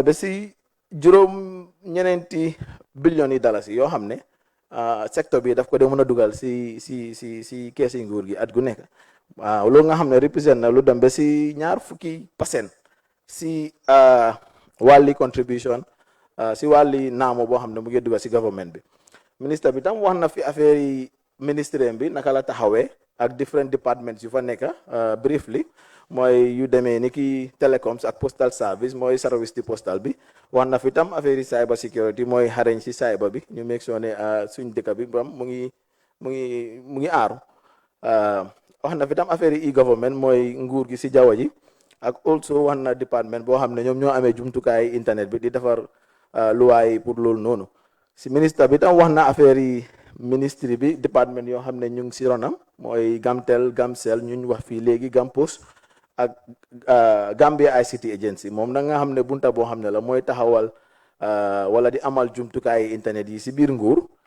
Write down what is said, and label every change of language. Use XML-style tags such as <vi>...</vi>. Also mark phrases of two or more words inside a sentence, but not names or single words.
<wo>ba si juróom-ñeneenti billions yi dalasi yoo xam ne secteur bi daf ko dee mën a dugal si keesi nguur gi at gu nekk waaw loolu nga xam ne représente na lu dem ba si 20% si wàlli contribution si wàlli naamo boo xam ne mu ngi dugal si government bi ministre bi tam wax na fi affaire yi ministère bi naka la taxawee ak</wo> <en>different departments</en> <wo>yu fa nekk briefly mooy yu demee ni ki telecoms ak</wo> <en>postal service</en> <wo>mooy service di postal bi wax na fi tam affaire yi</wo> <en>cyber security</en> <wo>mooy xarañ si cyber bi ñu</wo> <en>make sure</en> <wo>ne suñ dëkk bi bam mu ngi aaru wax na fi tam affaire yi e-government mooy nguur gi si jaww ji ak also wax na département boo xam ne ñoom ñoo amee jumtukaay internet bi di defar luwaay pour loolu noonu si ministre bi tam wax na affaire yi ministre bi département yoo xam ne ñu ngi si ronam mooy Gamtel Gamcel ñu wax fii léegi Gampos ak Gambia ICT Agency moom nag nga xam ne bunta boo xam ne la mooy taxawal wala di amal jumtukaay internet yi si biir nguur</wo>